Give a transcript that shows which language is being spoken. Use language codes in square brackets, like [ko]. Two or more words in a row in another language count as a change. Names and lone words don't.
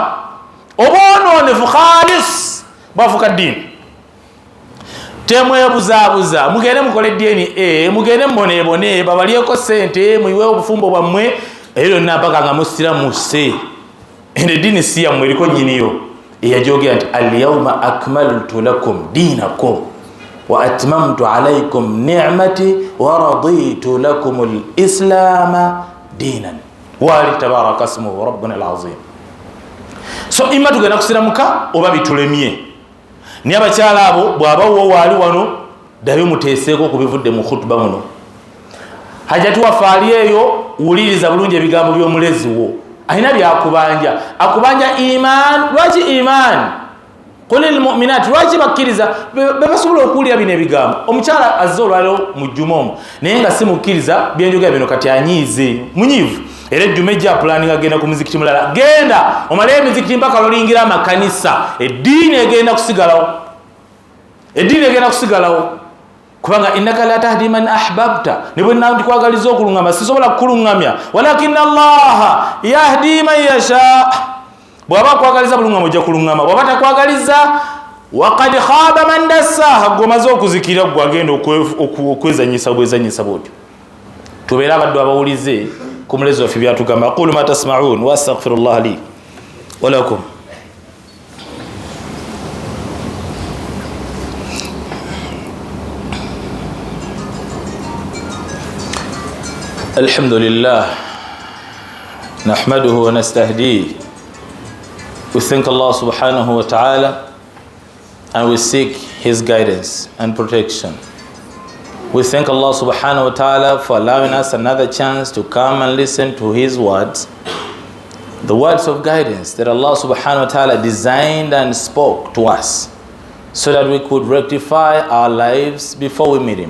[lg] obwonoonefu khalis bwafuuka ddiini temwebuzaabuza mugende mukole DNA mugende muboneebone babalyeko ssente muyiwe obufumbo bwammwe eyo mpaka nga musiramuse ende dini si yammwe eriko nnyiniyo eyajogera nti [ar] اليوم أكملت لكم دينكم وأتممت عليكم نعمتي ورضيت لكم الإسلام دينا [lg] wali [ar] تبارك اسمه ربنا العظيم. [lg] So imma tugenda kusiramuka oba bitulemye ni abakyala abo bw'abawo waali wano ddayo muteeseeko kubivudde mu khutba muno hajati wafaali eyo wuliriza bulungi ebigambo by'omulezi wo alina byakubanja akubanja iman. Lwaki iman? [ar] قل للمؤمنات, [lg] lwaki bakkiriza bebasobola okuwulira bino ebigambo? Omukyala azze olwaliro mu jjuma omwo naye nga si mukkiriza byenjogera bino kati anyiize munyiivu era ejjuma ejja pulaninga agenda ku muzikiti mulala genda omalayo emizikiti mpaka lolingira amakanisa eddiini egenda kusigalawo kubanga [ar] إنك لا تهدي من أحببت [lg] ne bwe nandikwagaliza okulungama sisobola kukulungamya [ar] ولكن الله يهدي من يشاء. [lg] bw'aba kwagaliza bulungama ojja kulungama bw'aba takwagaliza [ar] وقد خاب من دساها [lg] gwomaze okuzikira gwe agenda okwezanyisa bwezanyisa bwotyo. tubeere abaddu abawulize ku mulezi waffe byatugamba. [ar] أقول ما تسمعون وأستغفر الله لي ولكم. الحمد لله نحمده ونستهديه. [en] We thank Allah [ar] سبحانه وتعالى [en] and we seek his guidance and protection. We thank Allah [ar] سبحانه وتعالى [en] for allowing us another chance to come and listen to his words, the words of guidance that Allah [ar] سبحانه وتعالى [en] designed and spoke to us so that we could rectify our lives before we meet him.